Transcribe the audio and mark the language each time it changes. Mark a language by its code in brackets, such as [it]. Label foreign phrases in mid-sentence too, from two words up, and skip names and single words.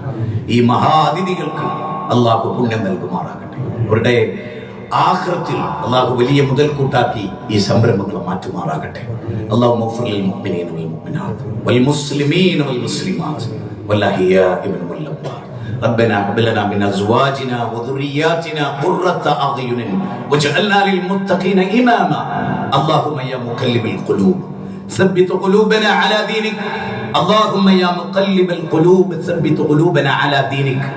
[ml] ഈ മഹാ അതിഥികൾക്ക് അല്ലാഹു പുണ്യം നൽകുമാറാകട്ടെ. അവരുടെ ആഖിറത്തിൽ അല്ലാഹു വലിയ മുതൽക്കൂട്ടാക്കി ഈ സംരംഭങ്ങൾ മാറ്റുമാറാകട്ടെ. [ar] اللهم اغفر للمؤمنين والمؤمنات والمسلمين والمسلمات والأحياء والأموات. ربنا هب لنا من ازواجنا وذرياتنا قرة اعين واجعلنا للمتقين اماما. اللهم يا مقلب القلوب ثبت قلوبنا على دينك. اللهم يا مقلب القلوب ثبت قلوبنا على دينك.